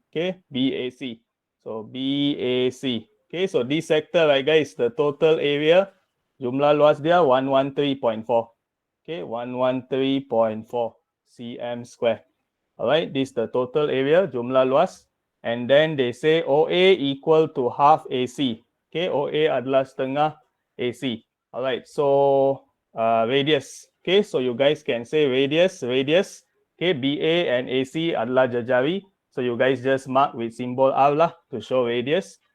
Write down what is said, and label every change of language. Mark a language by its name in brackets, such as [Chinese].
[English] Okay, BAC. So BAC. Okay, so this sector, right guys, the total area, [Malay] jumlah luas dia [English] 113.4. Okay, 113.4 cm square. Alright, this is the total area, [Malay] jumlah luas. [English] And then they say OA equal to half AC. [Malay] Okay, OA adalah setengah AC. [English] Alright, so radius. Okay, so you guys can say radius. Okay, BA and AC [Malay] adalah jejari. [English] So you guys just mark with symbol R lah to show radius.